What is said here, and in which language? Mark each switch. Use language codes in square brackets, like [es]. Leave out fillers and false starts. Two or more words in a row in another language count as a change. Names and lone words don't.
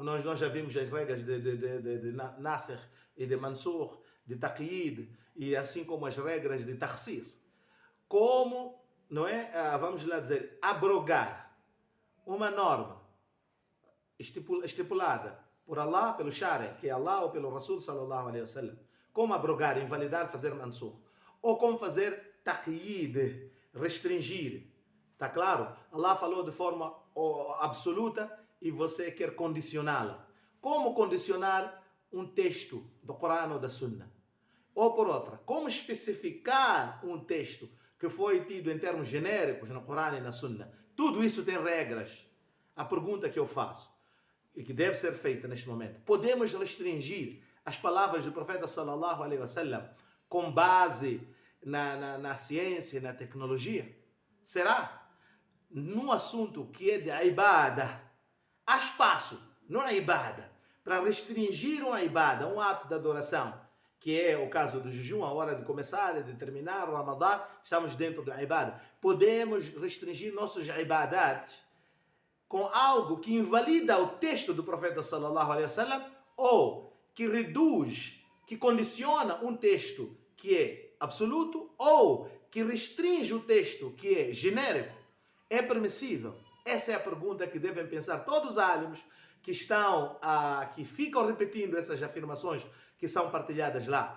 [pt] Nós já vimos as regras de Nasser e de Mansur, de Taqyid, e assim como as regras de Takhsis. Como, não é, vamos lá dizer, abrogar uma norma estipulada por Allah, pelo Shari, que é Allah, ou pelo Rasul [ar] صلى الله عليه وسلم. [pt] Como abrogar, invalidar, fazer mansur. Ou como fazer taqyid, restringir. Está claro? Allah falou de forma absoluta e você quer condicioná-la. Como condicionar um texto do Corão ou da Sunna? Ou por outra, como especificar um texto que foi tido em termos genéricos no Corão e na Sunna? Tudo isso tem regras. A pergunta que eu faço e que deve ser feita neste momento: podemos restringir as palavras do profeta [ar] صلى الله عليه وسلم [pt] com base na ciência e na tecnologia? Será? Num assunto que é de ibada, há espaço no ibada para restringir uma ibada, um ato de adoração, que é o caso do jejum, a hora de começar e de terminar o Ramadã, estamos dentro do ibada. Podemos restringir nossos ibadat com algo que invalida o texto do profeta [ar] صلى الله عليه وسلم, [pt] ou que reduz, que condiciona um texto que é absoluto, ou que restringe o texto que é genérico? É permissível? Essa é a pergunta que devem pensar todos os álimos que ficam repetindo essas afirmações que são partilhadas lá.